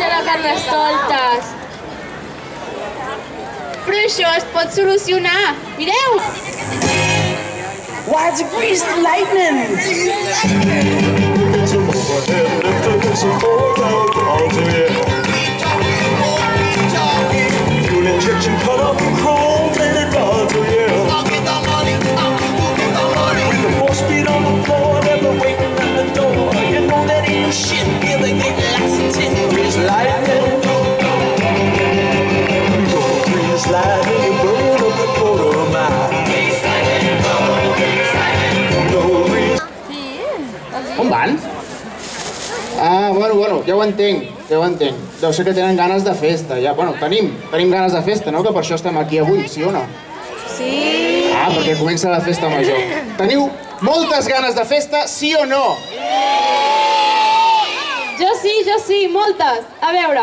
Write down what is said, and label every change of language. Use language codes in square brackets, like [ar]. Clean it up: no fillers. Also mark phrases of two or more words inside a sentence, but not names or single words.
[ca] Carnestoltes. Però això es pot solucionar. Mireu! [en] Why, it's a greased lightning! Fuel injection cut up in chrome and it runs, oh yeah. I'll get the money, with the 4-speed on the floor, never waiting at the door. You know that ain't no shit, yeah, they get lots of 10 greased lightning. Greased lightning, you burn up the quarter of a mile. [ca] On van? Ah, bueno, ja ho entenc. Deu ser que tenen ganes de festa. Ja, bueno, tenim ganes de festa, no? Que per això estem aquí avui, sí o no? Sí. Ah, perquè comença la festa major. Teniu moltes ganes de festa, sí o no? Jo sí, moltes. A veure,